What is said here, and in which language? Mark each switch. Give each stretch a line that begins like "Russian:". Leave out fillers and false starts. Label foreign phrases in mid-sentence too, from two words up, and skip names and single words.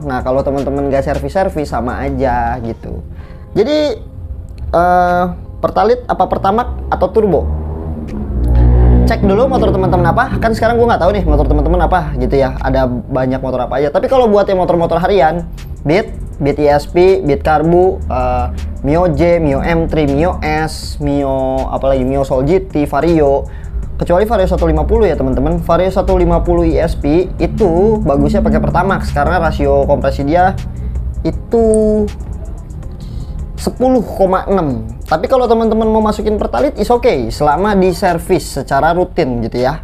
Indonesian: Nah kalau teman-teman nggak servis sama aja gitu. Jadi Pertalit apa Pertamax atau turbo? Cek dulu motor teman-teman apa. Kan sekarang gue nggak tahu nih motor teman-teman apa gitu ya. Ada banyak motor apa aja. Tapi kalau buat yang motor-motor harian, Beat ESP, Beat Karbu, Mio J, Mio M3, Mio S, Mio apalagi Mio Soul GT, Vario. Kecuali Vario 150 ya teman-teman. Vario 150 ESP itu bagusnya pakai Pertamax karena rasio kompresi dia itu 10,6. Tapi kalau teman-teman mau masukin Pertalit
English: is okay
Indonesian: selama di servis secara rutin gitu ya.